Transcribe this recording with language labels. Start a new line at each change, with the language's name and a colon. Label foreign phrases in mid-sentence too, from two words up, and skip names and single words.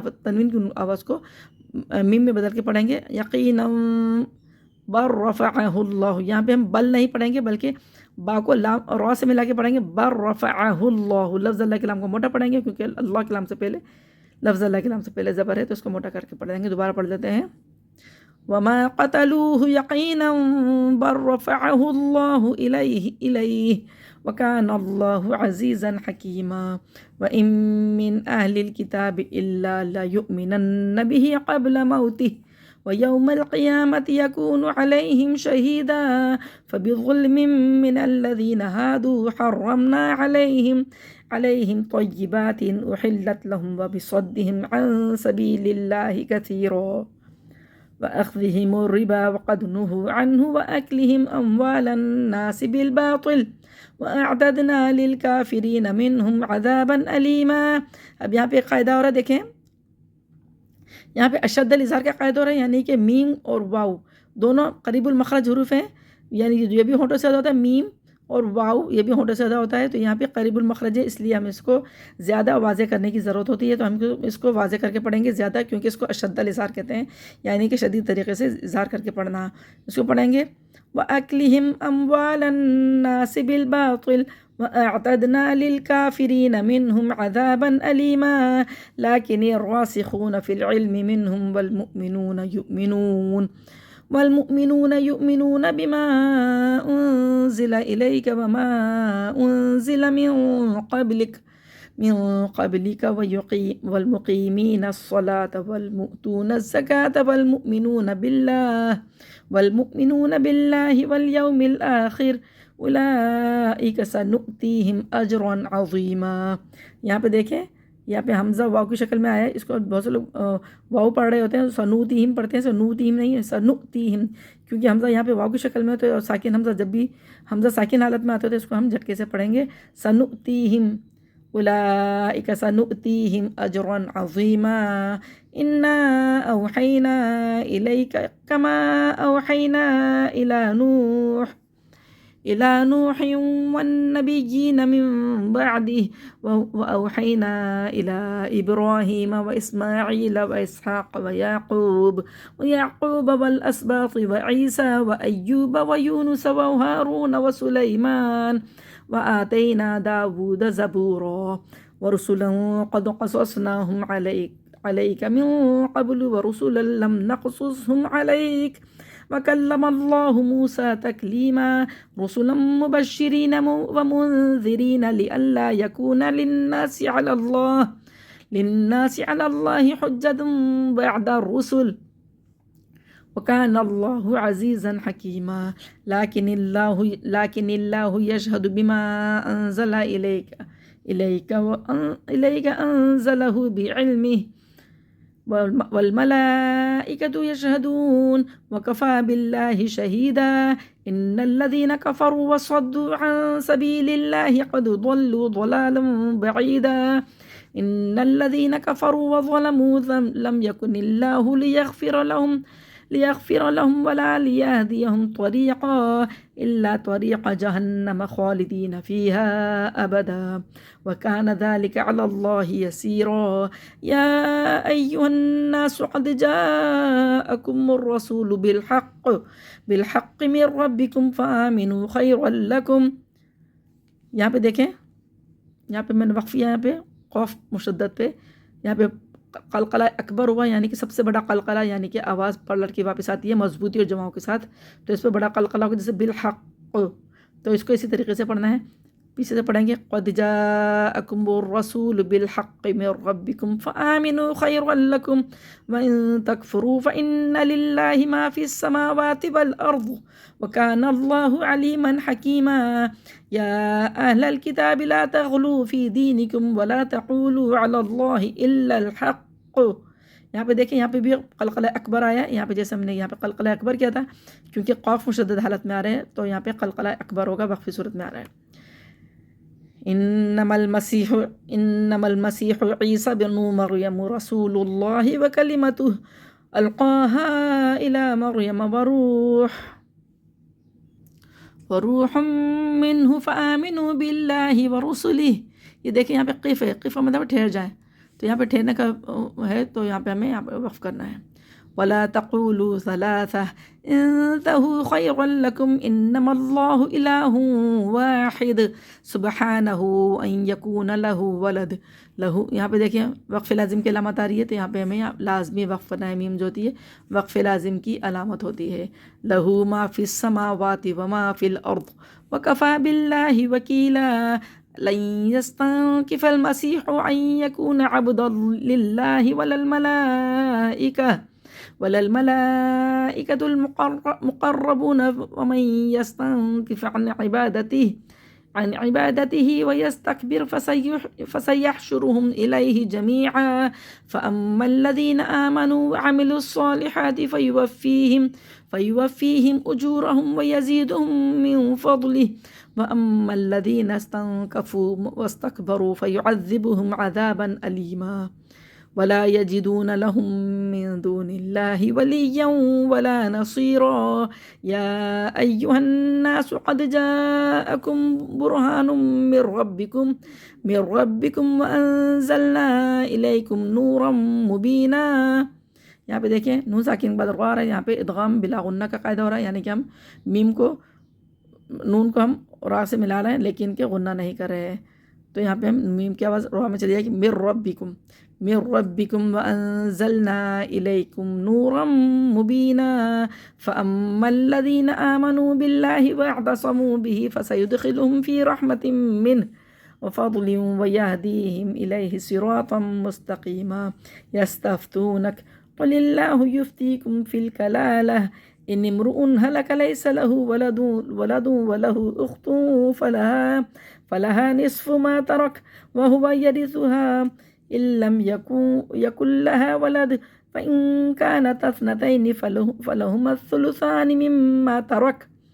Hindi: यहाँ पे हम नून की तनवीन की आवाज़ को मीम में बदल के पढ़ेंगे,
Arabic: يقينا برفعه الله,
Hindi: यहाँ पे हम बल नहीं पढ़ेंगे बल्कि बा को लाम और रॉ से मिला के पढ़ेंगे, बर्रफ़अहुल्लाह। लफ्ज़ अल्लाह के लाम को मोटा पढ़ेंगे क्योंकि अल्लाह के लाम से पहले लफ्ज़ अल्लाह के नाम से पहले ज़बर है तो इसको मोटा करके पढ़ेंगे। दोबारा पढ़ लेते हैं,
Arabic: وما قتلوه يقينا بل رفعه الله إليه وكان الله عزيزا حكيما وإن من أهل الكتاب إلا ليؤمنن به قبل موته ويوم القيامة يكون عليهم شهيدا فبظلم من الذين هادوا حرمنا عليهم طيبات أحلت لهم وبصدهم عن سبيل الله كثيرا وأخذهم الربا وقد نهوا عنه وأكلهم أموال الناس بالباطل وأعتدنا للكافرين منهم عذابا أليما.
Hindi: अब यहाँ पे एक क़ायदा हो रहा है, देखें यहाँ पे
Arabic: أشد الإظهار
Hindi: का क़ायदा हो रहा है, यानी कि मीम और वाव दोनों
Arabic: قريب المخرج
Hindi: हुरूफ हैं, यानी ये भी होंठों से अदा होता है, मीम और वाव ये भी होंठों से अदा होता है। तो यहाँ पे
Arabic: قريب المخرج
Hindi: है, इसलिए हम इसको ज़्यादा वाज़े करने की ज़रूरत होती है। तो हम इसको वाज़े करके पढ़ेंगे ज़्यादा, क्योंकि इसको
Arabic: أشد الإظهار
Hindi: कहते हैं, यानी कि शदीद तरीके से इज़हार करके पढ़ना। इसको पढ़ेंगे,
Arabic: وأكلهم أموال الناس بالباطل وأعتدنا للكافرين منهم عذابا أليما لكن الراسخون في العلم منهم والمؤمنون يؤمنون بما أنزل إليك وما أنزل من قبلك والمقيمين الصلاة والمؤتون الزكاة والمؤمنون بالله واليوم الآخر أولئك سنؤتيهم أجرا عظيما.
Hindi: यहाँ पे देखें, यहाँ पे हमज़ा वाव की शक्ल में आया है। इसको बहुत से लोग वाव पढ़ रहे होते हैं, सनूतीहिम पढ़ते हैं, सनूतीहिम नहीं है, सनुअतीहिम, क्योंकि हमज़ा यहाँ पे वाव की शक्ल में होता है और साकिन हमज़ा जब भी हमज़ा साकिन हालत में आता है तो इसको हम झटके से पढ़ेंगे,
Arabic: سنؤتيهم أولئك سنؤتيهم أجرا عظيما إنا أوحينا إليك كما أوحينا إلى نوح والنبيين من بعده وأوحينا إلى إبراهيم وإسماعيل وإسحاق ويعقوب والأسباط وعيسى وأيوب ويونس وهارون وسليمان وآتينا داود زبورا ورسلا قد قصصناهم عليك من قبل ورسلا لم نقصصهم عليك وكلم الله موسى تكليما رسلا مبشرين ومنذرين لئلا يكون للناس على الله حجة بعد الرسل وكان الله عزيزا حكيما لكن الله يشهد بما أنزل إليك أنزله بعلمه والملائكة يشهدون وكفى بالله شهيدا إن الذين كفروا وصدوا عن سبيل الله قد ضلوا ضلالا بعيدا إن الذين كفروا وظلموا لم يكن الله ليغفر لهم ولا ليهديهم طريقا إلا طريق جهنم خالدين فيها أبدا وكان ذلك على الله يسيرا يا أيها الناس قد جاءكم الرسول بالحق من ربكم فآمنوا خيرا لكم.
Hindi: यहाँ पे देखें, यहाँ पे मैंने वक़फ़िया यहाँ पे
Arabic: قاف مشدد
Hindi: पे यहाँ पे
Arabic: قلقلة أكبر
Hindi: हुआ, यानी कि सबसे बड़ा क़लक़ला, यानी कि आवाज़ पलट के वापस आती है मजबूती और जमाओं के साथ, तो इस पर बड़ा क़लक़ला होगा, जैसे बिलहक़्क़, तो इसको इसी तरीके से पढ़ना है। पीछे से पढ़ेंगे,
Arabic: قد جاءكم الرسول بالحق من ربكم فآمنوا خيرا لكم وإن تكفروا فإن لله ما في السماوات والأرض وكان الله عليما حكيما يا أهل الكتاب لا تغلوا في دينكم ولا تقولوا على الله إلا الحق.
Hindi: यहाँ पे देखें, यहाँ पे भी
Arabic: قلقلة أكبر
Hindi: आया, यहाँ पे जैसे हमने यहाँ पे
Arabic: قلقلة أكبر
Hindi: किया था, क्योंकि
Arabic: قاف مشدد
Hindi: हालत में आ रहे हैं, तो यहाँ पे
Arabic: قلقلة أكبر
Hindi: होगा, वक़फ़ी सूरत में आ रहा है।
Arabic: إنما المسيح عيسى ابن مريم رسول الله وكلمته ألقاها إلى مريم وروح منه فآمنوا بالله ورسله.
Hindi: ये देखिए यहाँ पे क़िफ़ है, क़िफ़ मतलब ठहर जाए, तो यहाँ पे ठहरने का है, तो यहाँ पे हमें यहाँ पे वक़्फ़ करना है।
Arabic: ولا تقولوا ثلاثة انتهوا خيرا لكم إنما الله إله واحد سبحانه أن يكون له ولد.
Hindi: लहू यहाँ पे देखिए
Arabic: وقف لازم
Hindi: की अलामत आ रही है, तो यहाँ पे हमें लाजमी वक्फ़ नाए मीम जो होती है
Arabic: وقف لازم
Hindi: की अलामत होती है।
Arabic: له ما في السماوات وما في الأرض وكفى بالله وكيلا لن يستنكف المسيح أن يكون عبدا لله ولا الملائكة المقربون ومن يستنكف عن عبادته ويستكبر فسيحشرهم إليه جميعا فأما الذين آمنوا وعملوا الصالحات فيوفيهم أجورهم ويزيدهم من فضله وأما الذين استنكفوا واستكبروا فيعذبهم عذابا أليما ولا يجدون لهم من دون الله وليا ولا نصيرا يا أيها الناس قد جاءكم برهان من ربكم وأنزلنا إليكم نورا مبينا.
Hindi: यहाँ पे देखिए
Arabic: نون ساكن
Hindi: के बाद ग़ार है, यहाँ पे
Arabic: إدغام بلا غنة
Hindi: का कायदा हो रहा है, यानी कि हम मीम को नून को हम रा से मिला रहे हैं लेकिन के गुन्ना नहीं कर रहे हैं। तो यहाँ पे हम मीम की आवाज़ रा में चली जाएगी,
Arabic: من ربكم وأنزلنا إليكم نورا مبينا فأما الذين آمنوا بالله واعتصموا به فسيدخلهم في رحمة منه وفضل ويهديهم إليه صراطا مستقيما يستفتونك قل الله يفتيكم في الكلالة إن امرؤ هلك ليس له ولد وله أخت فلها نصف ما ترك وهو يرثها إن لم يكن لها ولد فإن كانتا اثنتين فلهما الثلثان مما ترك